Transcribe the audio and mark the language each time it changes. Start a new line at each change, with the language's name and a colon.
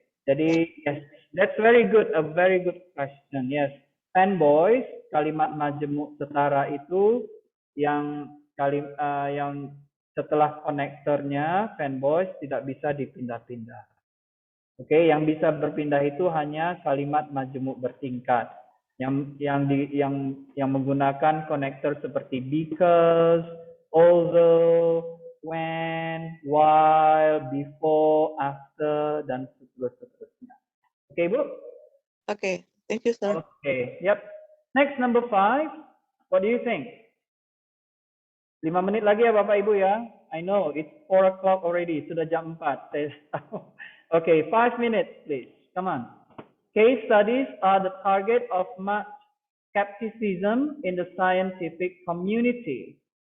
English: Jadi yes, that's very good, a very good question.
Indonesian: Yes, fanboys, kalimat majemuk setara itu yang yang setelah konektornya fanboys tidak bisa dipindah-pindah. Oke, yang bisa berpindah itu hanya kalimat majemuk bertingkat yang menggunakan konektor seperti because, although, when, while, before, after, dan seterusnya. Oke, Bu?
English: okay. Thank you, sir. Oke, yep. Next, number 5. What do you think?
Indonesian: 5 menit lagi ya Bapak Ibu ya.
English: I know, it's 4 o'clock already.
Indonesian: Sudah jam 4.
English: Okay, 5 minutes, please. Come on. Case studies are the target of much skepticism in the scientific community.